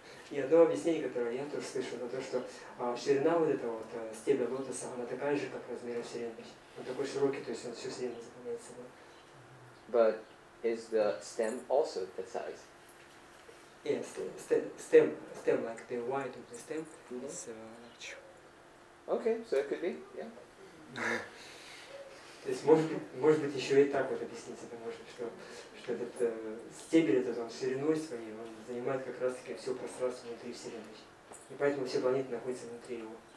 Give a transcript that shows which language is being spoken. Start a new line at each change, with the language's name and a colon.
Russian: И одно объяснение, которое я тоже слышал, это то, что ширина вот этого вот стебля лотоса, она такая же, как размеры Вселенной. Он такой широкий, то есть он всю Вселенную заполняет собой.
English: But is the stem also that size? Yes, stem like the width of the stem is. Okay, so it could be, yeah.
Russian: То есть может быть еще и так вот объяснить это можно, что этот стебель этот он шириной своей, он занимает как раз таки все пространство внутри Вселенной. И поэтому все планеты находятся внутри его.